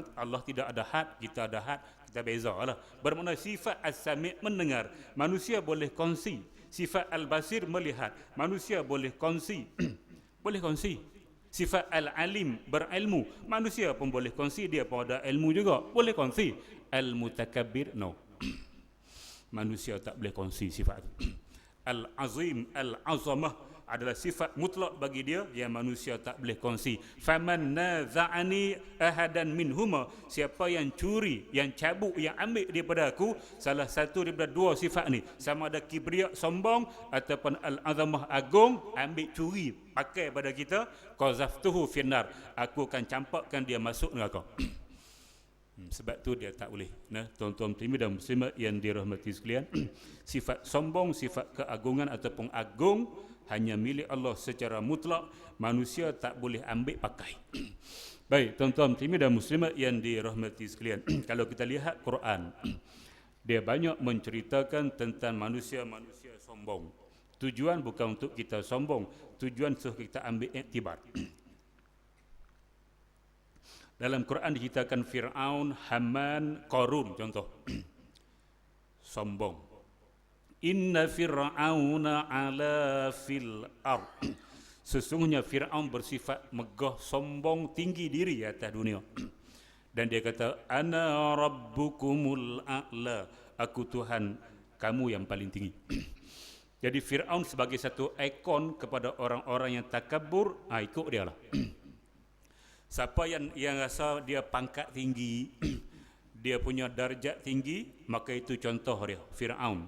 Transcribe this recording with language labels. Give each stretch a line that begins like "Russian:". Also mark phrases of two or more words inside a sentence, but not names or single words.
Malay: Allah tidak ada had, kita ada had, kita beza lah. Bermakna sifat as-sami' mendengar, manusia boleh kongsi. Sifat al-basir melihat, manusia boleh kongsi. Boleh kongsi. Sifat al-alim berilmu, manusia pun boleh kongsi, dia pun ada ilmu juga, boleh kongsi. Al-mutakabbir no. Manusia tak boleh kongsi sifat itu. Al-azim, al-azamah adalah sifat mutlak bagi dia yang manusia tak boleh kongsi.
Arabic: فمن نازعني واحدا منهما,
Malay: siapa yang curi, yang cabut, yang ambil daripada aku salah satu daripada dua sifat ni, sama ada kibriya sombong ataupun al-azamah agung, ambil curi pakai pada kita,
Arabic: قذفته في النار,
Malay: aku akan campakkan dia masuk neraka. Sebab tu dia tak boleh. Nah, tuan-tuan muslimin dan muslimat yang dirahmati sekalian, sifat sombong, sifat keagungan ataupun agung hanya milik Allah secara mutlak, manusia tak boleh ambil pakai. Baik, tuan-tuan muslimin dan muslimat yang dirahmati sekalian, kalau kita lihat Quran, dia banyak menceritakan tentang manusia-manusia sombong. Tujuan bukan untuk kita sombong, tujuan supaya kita ambil iktibar. Dalam Quran diceritakan Fir'aun, Haman, Qarun contoh. Sombong.
Arabic: إن فرعون علا في الأرض.
Malay: Sesungguhnya Fir'aun bersifat megah, sombong, tinggi diri atas dunia. Dan dia kata,
Arabic: أنا ربكم الأعلى,
Malay: aku Tuhan kamu yang paling tinggi. Jadi Fir'aun sebagai satu ikon kepada orang-orang yang takabur, ikut dia lah. Siapa yang rasa dia pangkat tinggi, dia punya darjat tinggi, maka itu contoh dia, Fir'aun.